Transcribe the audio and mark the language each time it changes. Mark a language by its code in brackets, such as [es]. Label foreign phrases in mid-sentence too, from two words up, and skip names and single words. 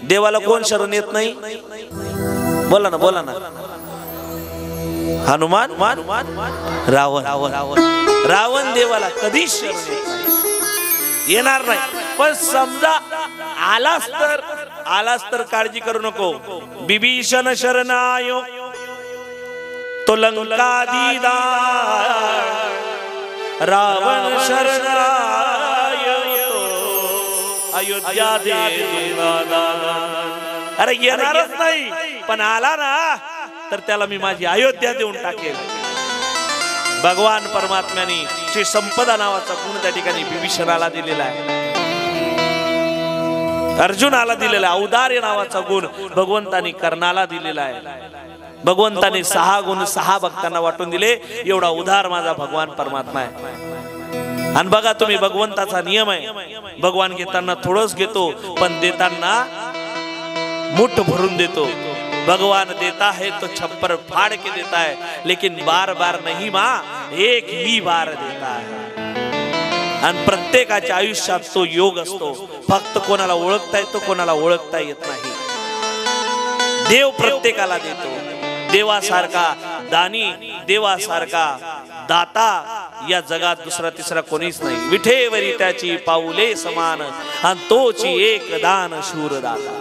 [mr] देवाला कोण शरण येत नाही? बोला ना, बोला ना. हनुमान, रावण. रावण देवाला कधी शरण येणार नाही. पण समजा आलास तर काळजी करू नको. [hi] विभीषण शरणायो तो लंका दीदा, रावण शरणायो तो अयोध्या देवा. [mr] अरे येणारच नाही, पण आला ना तर त्याला मी माझी अयोध्या देऊन टाकेल. भगवान परमात्म्याने श्री संपदा नावाचा गुण त्या ठिकाणी विभीषणाला दिलेला आहे, अर्जुनाला दिलेला आहे. औदार्य नावाचा गुण भगवंतानी कर्णाला दिलेला आहे. भगवंताने 6 गुण 6 भक्तांना वाटून दिले. एवढा उदार माझा भगवान परमात्मा आहे. आणि बघा तुम्ही, भगवंताचा नियम आहे, भगवान घेताना थोडंच घेतो, पण देताना मुठ भरून देतो. [hi] भगवान देता है तो छप्पर फाड़ के देता है, लेकिन बार बार नहीं माँ, एक ही बार देता है. [mr] आणि प्रत्येकाच्या आयुष्यात तो योग असतो. फक्त कोणाला ओळखता येतो, कोणाला ओळखता येत नाही. देव प्रत्येकाला देतो. देवासारखा दानी, देवासारखा दाता या जगात दुसरा तिसरा कोणीच नाही. विठेवरी त्याची पाऊले समान, आणि तोची एक दान शूर दाता.